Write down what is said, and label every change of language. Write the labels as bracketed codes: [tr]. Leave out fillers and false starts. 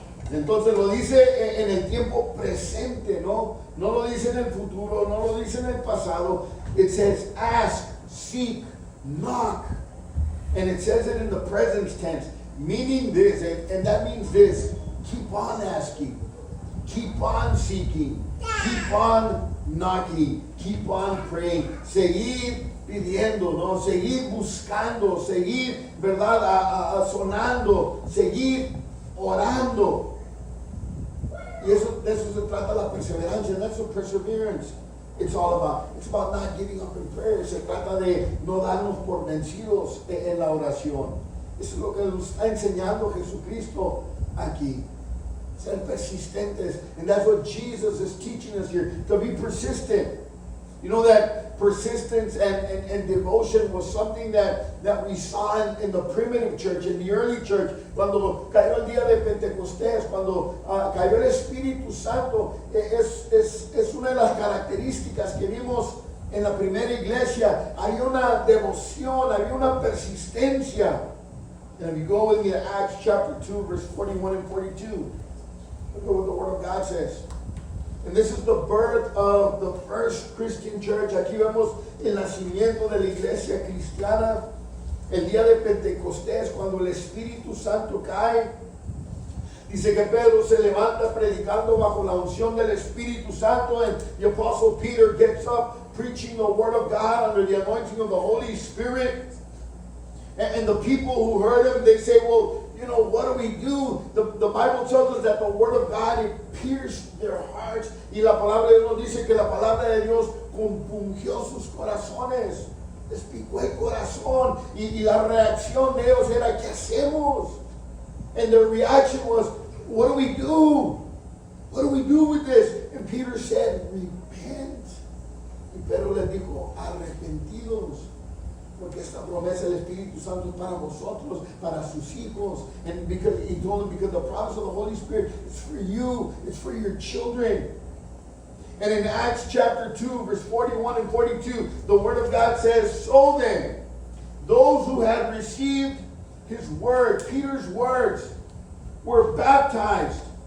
[es] Entonces lo dice en el tiempo presente, ¿no? No lo dice en el futuro, no lo dice en el pasado. [en] It says ask, seek, knock. And it says it in the present tense, meaning this, and that means this: keep on asking, keep on seeking, keep on knocking, keep on praying, [es] seguir pidiendo, ¿no? Seguir buscando, seguir, ¿verdad? Sonando, seguir orando. Y eso, de eso se trata la perseverancia. [en] That's what perseverance it's all about. It's about not giving up in prayer. [es] Se trata de no darnos por vencidos en la oración. Eso es lo que nos está enseñando Jesucristo aquí. Ser persistentes. [en] And that's what Jesus is teaching us here. To be persistent. You know that persistence and devotion was something that we saw in the primitive church, in the early church. [es] Cuando cayó el día de Pentecostés, cuando cayó el Espíritu Santo, es una de las características que vimos en la primera iglesia. Había una devoción, había una persistencia. [en] And if you go with me to Acts chapter 2, verse 41 and 42, look at what the Word of God says. And this is the birth of the first Christian church. [es] Aquí vemos el nacimiento de la iglesia cristiana. El día de Pentecostés, cuando el Espíritu Santo cae. Dice que Pedro se levanta predicando bajo la unción del Espíritu Santo. [en] And the Apostle Peter gets up preaching the Word of God under the anointing of the Holy Spirit. And the people who heard him, they say, well, you know, what do we do? The Bible tells us that the Word of God, it pierced their hearts. [es] Y la palabra de Dios dice que la palabra de Dios compungió sus corazones. Les picó el corazón. Y la reacción de ellos era, ¿qué hacemos? [en] And their reaction was, what do we do? What do we do with this? And Peter said, repent. [es] Y Pedro les dijo, arrepentidos. Porque esta promesa del Espíritu Santo es para vosotros, para sus hijos. [en] And because he told them, because the promise of the Holy Spirit is for you, it's for your children. And in Acts chapter 2, verse 41 and 42, the Word of God says, so then, those who had received his word, Peter's words, were baptized.